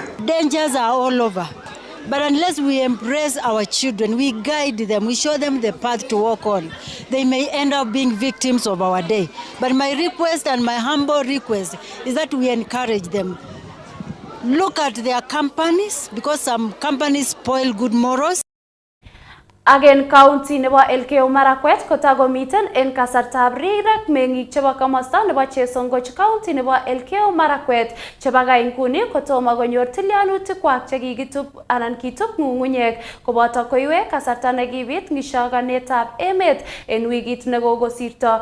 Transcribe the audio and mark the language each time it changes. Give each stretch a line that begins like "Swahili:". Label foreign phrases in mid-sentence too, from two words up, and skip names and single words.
English: Dangers are all over, but unless we embrace our children, we guide them, we show them the path to walk on, they may end up being victims of our day. But my request and my humble request is that we encourage them. Look at their companies, because some companies spoil good morals. Again,
Kalenjin: county nebo Elgeyo Marakwet kotagomiten en kasartab rirek meng'ik chebo komosta nebo Chesongoch county nebo Elgeyo Marakwet chebagai nguni kotomo konyor tilyanutikwak chekikitup anan kitup ng'ung'unyek koboto koiwek kasarta nekibit ng'ishaganetab emet en wikit nekokosirto.